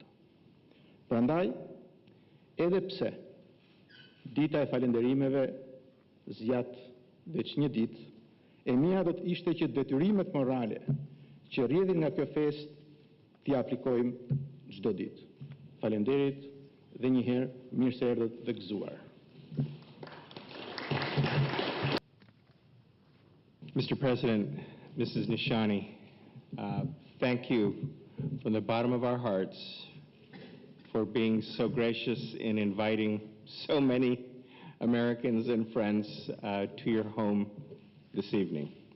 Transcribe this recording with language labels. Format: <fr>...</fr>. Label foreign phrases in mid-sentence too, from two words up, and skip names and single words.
<sq>Prandaj, edhe pse dita e falënderimeve zgjat veç një ditë, e mira do të ishte që detyrimet morale që rrjedhin nga kjo festë t'i aplikojmë çdo ditë. Faleminderit dhe një herë mirë se erdhët dhe gëzuar.</sq> <en>Mr. President, Mrs. Nishani, thank you from the bottom of our hearts for being so gracious in inviting so many Americans and friends to your home this evening.</en>